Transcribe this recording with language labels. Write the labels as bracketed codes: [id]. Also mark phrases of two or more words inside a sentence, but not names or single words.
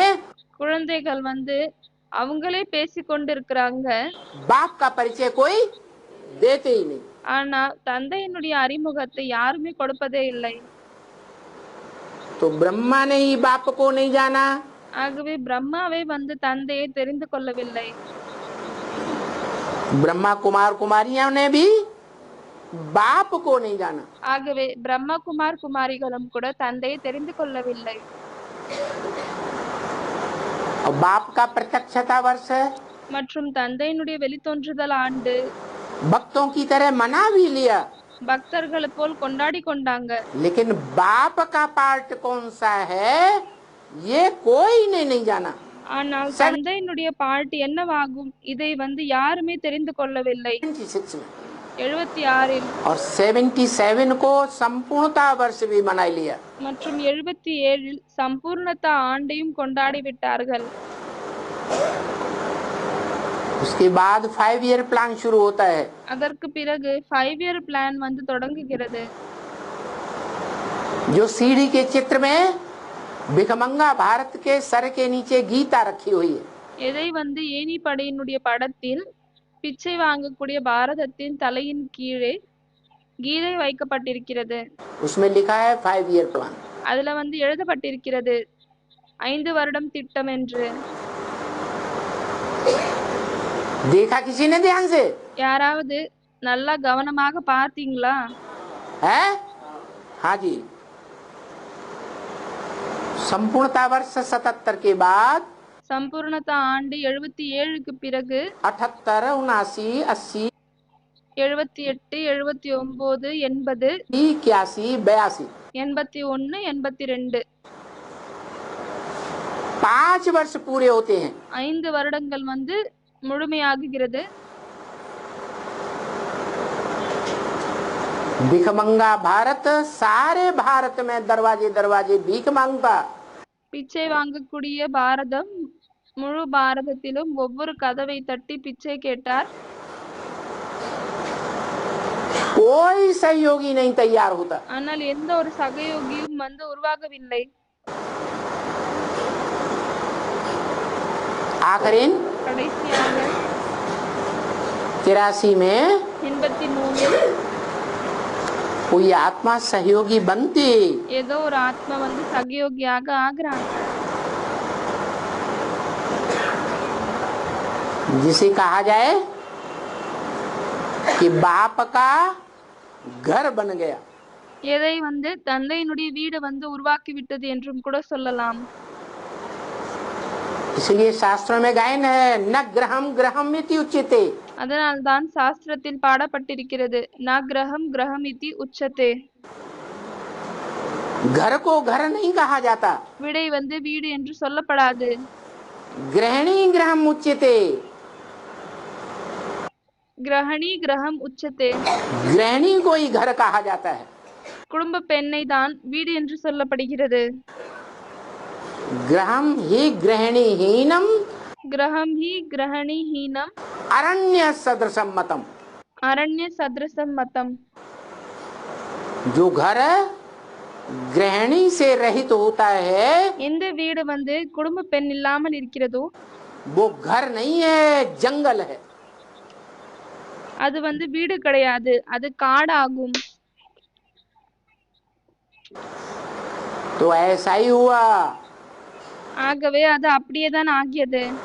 [ta] குழந்தைகள் வந்து அவங்களே பேசிக் கொண்டிருக்கிறாங்க. [hi] बाप का परिचय कोई देते ही नहीं. [ta] ஆனா தந்தையினுடைய அறிமுகத்தை யாருமே கொடுப்பதே இல்லை. [hi] तो ब्रह्मा ने ही बाप को नहीं जाना, [ta] ஆகவே பிரம்மாவே வந்து தந்தையை தெரிந்து கொள்ளவில்லை. [hi] ब्रह्मा कुमार कुमारियों ने भी बाप को नहीं जाना. [ta] ஆகவே பிரம்மகுமார் குமாரிகளும் கூட தந்தையை தெரிந்து கொள்ளவில்லை. [hi] और बाप का प्रत्यक्षता वर्ष [ta] மற்றும் தந்தையினுடைய வெளித்தோன்றுதல் ஆண்டு [hi] भक्तों की तरह मना भी लिया, [ta] பக்தர்களை போல் கொண்டாடி கொண்டாங்க. [hi] लेकिन बाप का पार्ट कौन सा है ये कोई ने नहीं जाना. [ta] ஆனால் தந்தையினுடைய பாட்டு என்னவாகும் இதை வந்து யாருமே தெரிந்து கொள்ளவில்லை. [hi] 76 में [ta] 76 [hi] और 77 को संपूर्णता वर्ष भी मना लिया. [ta] மற்றும் 77 சம்பூர்ணதா ஆண்டையும் கொண்டாடி விட்டார்கள். [hi] उसके बाद [en] 5 year plan [hi] शुरू होता है. [ta] அதற்கு பிறகு [en] 5 year plan [ta] வந்து தொடங்குகிறது. [hi] जो सीढ़ी के चित्र में भिखमंगा भारत के सर के नीचे गीता रखी हुई है. [ta] எதை வந்து ஏணிப்படையினுடைய படத்தில் பிச்சை வாங்கக்கூடிய பாரதத்தின் தலையின் கீழே கீதை வைக்கப்பட்டிருக்கிறது. [hi] उसमें लिखा है [en] 5 year plan. [ta] அதுல வந்து எழுதப்பட்டிருக்கிறது 5 வருடம் திட்டம் என்று. [hi] देखा किसी ने ध्यान से? [ta] யாராவது நல்லா கவனமாக பார்த்தீங்களா? [hi] है? हाँ जी. संपूर्णता वर्ष 77 के बाद [ta] சம்பூர்ணதா ஆண்டு 77க்கு பிறகு [hi] 78, 79, 80, [ta] 78, 79, 80, [hi] 81, 82 [ta] 81, 82 [hi] 5 वर्ष पूरे होते हैं. [ta] 5 வருடங்கள் வந்து முழுமையாகுகிறது. [hi] भिखमंगा भारत सारे भारत में दरवाजे दरवाजे भीख मांगता. [ta] பிச்சை வாங்கக்கூடிய பாரதம் முழு பாரதத்திலும் ஒவ்வொரு கதவை தட்டி பிச்சை கேட்டார். [hi] कोई सहयोगी नहीं तैयार होता. [ta] ஆனால் எந்த ஒரு சகயோகியும் வந்து உருவாகவில்லை. [hi] आखिरीन [ta] கடைசியாக [hi] 83 में [ta] 83 [hi] कोई आत्मा सहयोगी बनती, [ta] ஏதோ ஒரு ஆத்மா வந்து சகயோகியாக ஆகுறாங்க, [hi] जिसे कहा जाए कि बाप का घर बन गया। [ta] எதை வந்து தந்தையினுடைய வீடு வந்து உருவாக்கி விட்டது என்றும் கூட சொல்லலாம். [hi] इसलिए शास्त्रों में गायन है [sa] न ग्रहम ग्रहम इति उच्यते। [ta] அதனால்தான் சாஸ்திரத்தில் பாடப்பட்டிருக்கிறது [sa] न ग्रहम ग्रहम इति उच्यते. [hi] घर को घर नहीं कहा जाता, [ta] விடை வந்து வீடு என்று சொல்லப்படாது. [sa] ग्रहणी ग्रहम उच्यते। ग्रहणी ग्रहम उच्यते. [hi] गृहिणी को ही घर कहा जाता है। [ta] குடும்ப பெண்ணை தான் வீடு என்று சொல்லப்படுகிறது. [sa] ग्रहम ही गृहिणी हीनम ग्रहम हि गृहिणी हीनम अरण्य सदृशम मतम। अरण्य सदृशम मतम. [hi] जो घर गृहिणी से रहित होता है [ta] எந்த வீடு வந்து குடும்ப பெண் இல்லாமல் இருக்கிறதோ [hi] वो घर नहीं है, जंगल है। [ta] அது வந்து வீடு கிடையாது, அது காடாகும். [hi] तो ऐसा ही हुआ। [ta] ஆகவே அது அப்படியேதான் ஆகியது.